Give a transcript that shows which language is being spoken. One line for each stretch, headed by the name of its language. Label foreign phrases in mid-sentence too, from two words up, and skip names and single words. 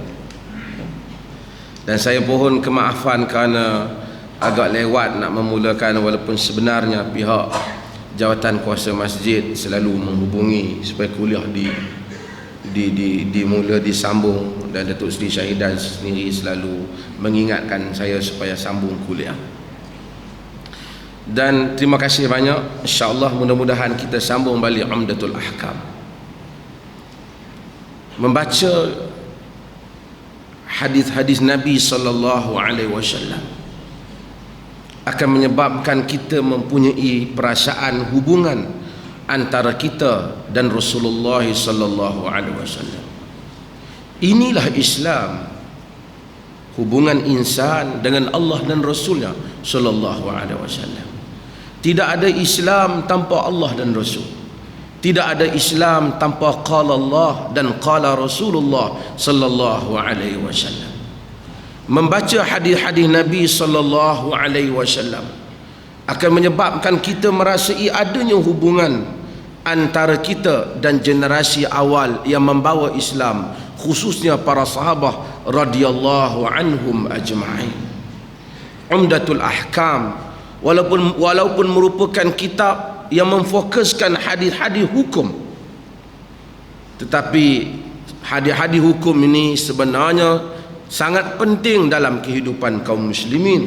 Malay: Dan saya mohon kemaafan kerana agak lewat nak memulakan, walaupun sebenarnya pihak Jawatan Kuasa Masjid selalu menghubungi supaya kuliah dimula disambung, dan Datuk Seri Syahidan sendiri selalu mengingatkan saya supaya sambung kuliah. Dan terima kasih banyak. InsyaAllah mudah-mudahan kita sambung balik Umdatul Ahkam. Membaca hadis-hadis Nabi
Arabic: صلى الله عليه وسلم
Malay: akan menyebabkan kita mempunyai perasaan hubungan antara kita dan Rasulullah
Arabic: صلى الله عليه وسلم.
Malay: Inilah Islam, hubungan insan dengan Allah dan Rasulnya
Arabic: صلى الله عليه وسلم.
Malay: Tidak ada Islam tanpa Allah dan Rasul. Tidak ada Islam tanpa
Arabic: قال الله
Malay: dan
Arabic: قال رسول الله صلى الله عليه وسلم.
Malay: Membaca hadis-hadis Nabi
Arabic: صلى الله عليه وسلم
Malay: akan menyebabkan kita merasai adanya hubungan antara kita dan generasi awal yang membawa Islam, khususnya para sahabat
Arabic: رضي الله عنهم أجمعين.
Malay: Umdatul Ahkam walaupun merupakan kitab yang memfokuskan hadis-hadis hukum, tetapi hadis-hadis hukum ini sebenarnya sangat penting dalam kehidupan kaum muslimin.